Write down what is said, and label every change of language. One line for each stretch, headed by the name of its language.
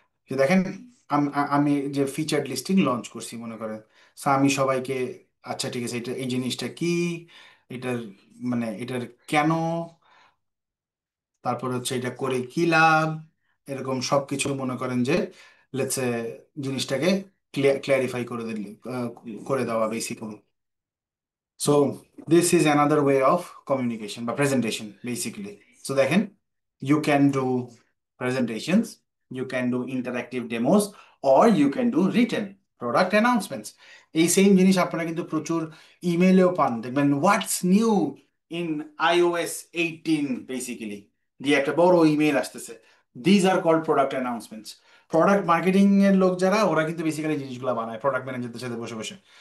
Bangla: যে দেখেন, আমি যে ফিচার্ড লিস্টিং লঞ্চ করছি মনে করেন, সো আমি সবাইকে, আচ্ছা ঠিক আছে, এটা এই জিনিসটা কি, এটার মানে এটার কেন, তারপর হচ্ছে এটা করে কি লাভ, এরকম সবকিছু মনে করেন যে লেটস সে জিনিসটাকে ক্লিয়ারিফাই করে দিলি, করে দেওয়া basically.
English: So this is another way of communication
Bangla: বা
English: presentation basically. So
Bangla: দেখেন,
English: you can do presentations, you can do interactive demos, or you can do written product announcements.
Bangla: এই সেম জিনিস আপনারা কিন্তু প্রচুর ইমেলেও পান, দেখবেন
English: what's new in iOS 18
Bangla: basically দিয়ে একটা বড় ইমেল আসতেছে।
English: These are called product announcements.
Bangla: Product marketing এর লোক যারা, ওরা কিন্তু বেসিক্যালি জিনিসগুলো বানায় প্রোডাক্ট ম্যানেজারদের সাথে বসে বসে।